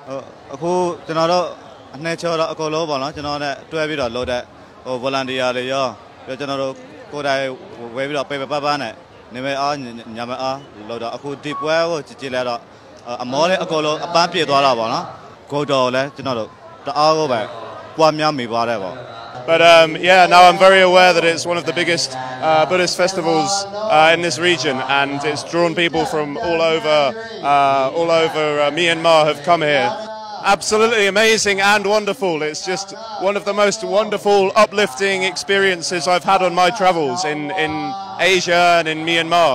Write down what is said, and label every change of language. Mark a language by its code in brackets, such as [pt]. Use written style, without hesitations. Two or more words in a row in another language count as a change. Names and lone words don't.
[my] အခုကျွန်တော်တို့အနေချောတော့အကုန်လုံးပေါ့နော်ကျွန်တော်နဲ့တွဲပြီးတော့လုပ်တဲ့volunteer တွေရောပြီးကျွန်တော်တို့ကိုယ်တိုင်ဝဲပြီးတော့ပေပပနဲ့နေမအားညမအားလို့တော့အခုဒီပွဲကိုကြည့်လဲတော့အမောလေးအကုန်လုံးအပန်းပြေသွားတာပေါ့နော်ကိုတော်လည်းကျွန်တော်တို့တအားကိုပဲပွားများမိပါတယ်ပေါ့ [en] But yeah, now I'm very aware that it's one of the biggest Buddhist festivals in this region, and it's drawn people from all over Myanmar have come here. Absolutely amazing and wonderful. It's just one of the most wonderful, uplifting experiences I've had on my travels in Asia and in Myanmar.